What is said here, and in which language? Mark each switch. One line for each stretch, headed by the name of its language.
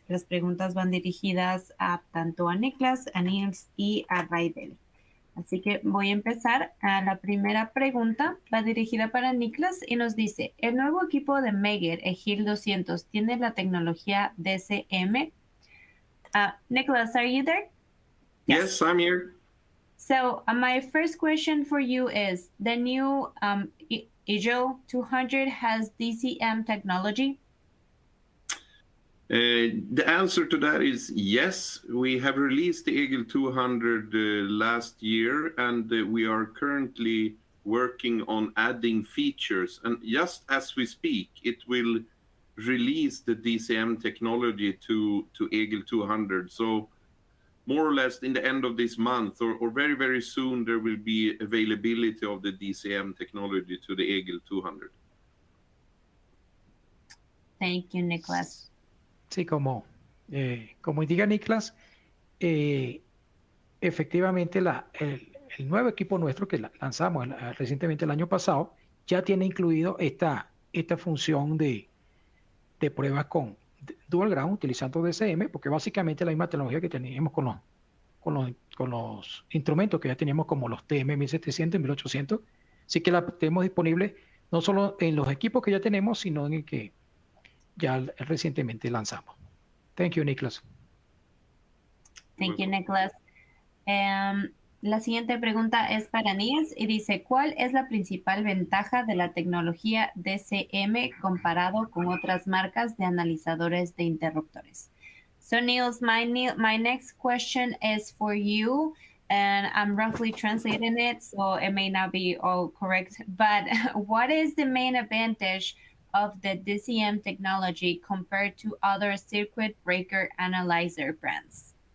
Spanish: Las preguntas van dirigidas a tanto a Niklas, a Niels y a Raidel. Así que voy a empezar. La primera pregunta va dirigida para Niklas y nos dice, ¿el nuevo equipo de Megger, EGIL 200, tiene la tecnología DCM?
English: Niklas, are you there? Yes, I'm here. So my first question for you is, the new Eagle 200 has DCM technology? The answer to that is yes. We have released the Eagle 200 last year, and we are currently working on adding features. And just as we speak, it will release the DCM technology to Eagle 200. So more or less in the end of this month or very, very soon, there will be availability of the DCM technology to the Eagle 200. Thank you, Niklas.
Spanish: Sí, como indica Niklas, efectivamente el nuevo equipo nuestro que lanzamos recientemente el año pasado ya tiene incluido esta función de pruebas con dual ground utilizando DCM, porque básicamente la misma tecnología que teníamos con los instrumentos que ya teníamos como los TM 1700 y 1800, así que la tenemos disponible no solo en los equipos que ya tenemos, sino en el que ya recientemente lanzamos.
English: Thank you, Niklas. Thank you, Niklas.
Spanish: La siguiente pregunta es para Niels y dice, ¿cuál es la principal ventaja de la tecnología DCM comparado con otras marcas de analizadores de interruptores?
English: So Niels, my next question is for you, and I'm roughly translating it, so it may not be all correct, but what is the main advantage of the DCM technology compared to other circuit breaker analyzer brands?